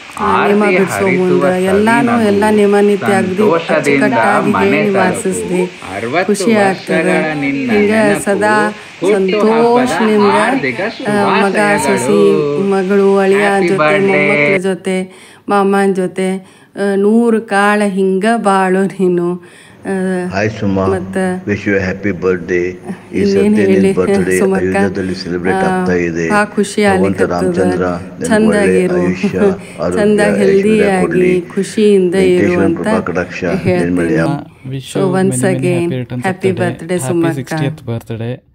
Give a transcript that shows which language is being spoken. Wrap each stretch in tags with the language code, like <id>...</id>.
<kn>ನೀನು ನೇಮ ಬಿಡಿಸೋ ಮುಂದೆ ಎಲ್ಲ ನೇಮ ನಿತ್ಯ ಅಗ್ದಿ ಅಚ್ಚುಕಟ್ಟಾಗಿ ಹೇಳಿ ಮಾಡಿಸಿದ್ವಿ. ಖುಷಿ ಆಗ್ತದೆ. ಹಿಂಗೆ ಸದಾ ಸಂತೋಷದಿಂದ ಮಗ ಸೊಸಿ ಮಗಳು ಅಳಿಯ ಜೊತೆ ಮೊಮ್ಮಕ್ಕಳ ಜೊತೆ ಮಾಮನ ಜೊತೆ 100 ಕಾಲ ಹಿಂಗೆ ಬಾಳು ನೀನು.</kn> <en>Hi Suma, wish you a happy birthday.</en> <kn>ಈ ಸರ್ತಿ ನಿನ್ನ ಬರ್ತ್ಡೇ ಅಯೋಧ್ಯದಲ್ಲಿ ಸೆಲೆಬ್ರೇಟ್ ಆಗ್ತಾ ಇದೆ. ಭಗವಂತ ರಾಮಚಂದ್ರ ಚಂದಾಗಿರು, ಚಂದಾಗಿ ಹೆಲ್ದಿಯಾಗಿ ಖುಷಿಯಿಂದ ಇರು ಅಂತ ಹೇಳ್ತೀನಿ.</kn> <en>So once again happy birthday ಸುಮಕ್ಕ. 60th birthday.</en>